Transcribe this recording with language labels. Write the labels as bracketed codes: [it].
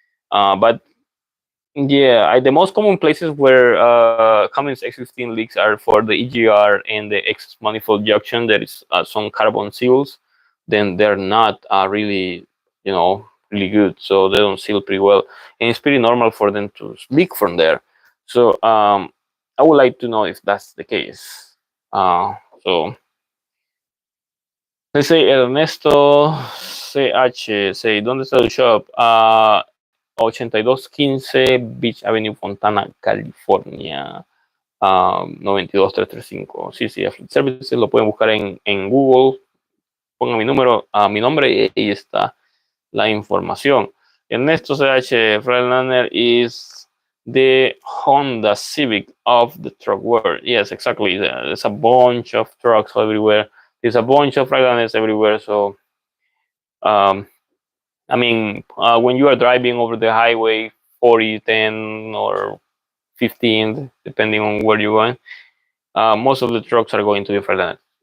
[en] But yeah, the most common places where Cummins X15 leaks are for the EGR and the X manifold junction. There is some carbon seals. Then they're not really, really good. So they don't seal pretty well, and it's pretty normal for them to leak from there. So I would like to know if that's the case. So let's say Ernesto CH, say, [es] ¿dónde está el shop? [en] 8215 Beach Avenue, Fontana, California. [es] 92335. Sí, sí, Fleet Services lo pueden buscar en Google. Pongan mi número, mi nombre, y ahí está la información. [en] Ernesto CH, Freightliner is the Honda Civic of the truck world. Yes, exactly. There's a bunch of trucks everywhere. There's a bunch of Freightliners everywhere. So, I mean, when you are driving over the highway, 40, 10, or 15, depending on where you're going, most of the trucks are going to the Freightliner.